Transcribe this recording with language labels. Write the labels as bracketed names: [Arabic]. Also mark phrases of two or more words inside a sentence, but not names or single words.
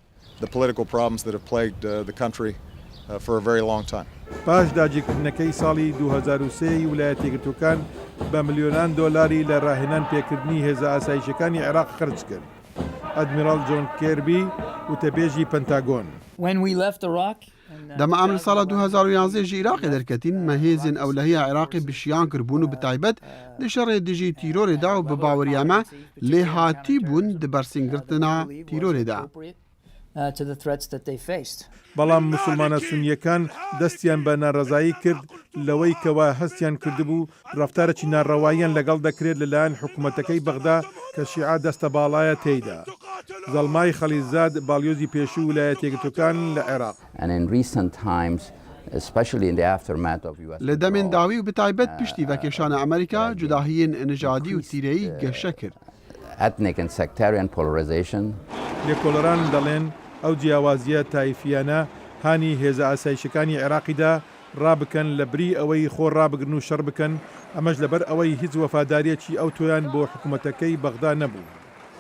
[Central Kurdish] پاش داگیرکردنەکەی ساڵی 2003 ویلایەتە یەکگرتووەکان بە ملیۆنان دۆلاری لە ڕاهێنان پێکردنی هێزە ئاسایشەکانی عێراق خرج کرد. ئەدمیرال جۆن کێربی وتەبێژی پەنتاگۆن. [Kurdish] دەمە ئەم لە ساڵە 2011 ژی عێراقی دەرکەتین مە هێزên ئەولەهەیە عێراقی بشیان کردبوون و بتایبەت li şerê dijî tîrorê da û bi baweriya me lê hatî bûn di bersîngirtina tîrorê de. [Central Kurdish] بەڵام موسڵمانە سونیەکان دەستیان بە ناڕەزایی کرد لەوەی کەوا هەستیان کردبوو ڕەفتارێکی ناڕەواییان لەگەڵ دەکرێت لەلایەن حکوومەتەکەی بەغدا کە شیعە دەستە باڵایە تێیدا. زەڵمای خەلیزاد باڵیۆزی پێشوو ویلایەتە یەکگرتووەکان لە عێراق. [Kurdish] لە دەمێن داوی و بتایبەت پشتی vekêşana ئەمریکا cudahiyên nijadî û tîreyî geşe kir. [Central Kurdish] لێکۆڵەران دەڵێن ئەو جیاوازیە تایفیانە هانی هێزە ئاسایشەکانی عێراقیدا ڕابکەن لە بری ئەوەی خۆ ڕابگرن و شەڕ بکەن ئەمەش لەبەر ئەوەی هیچ وەفاداریەکی ئەو تۆیان بۆ حکوومەتەکەی بەغدا نەبوو.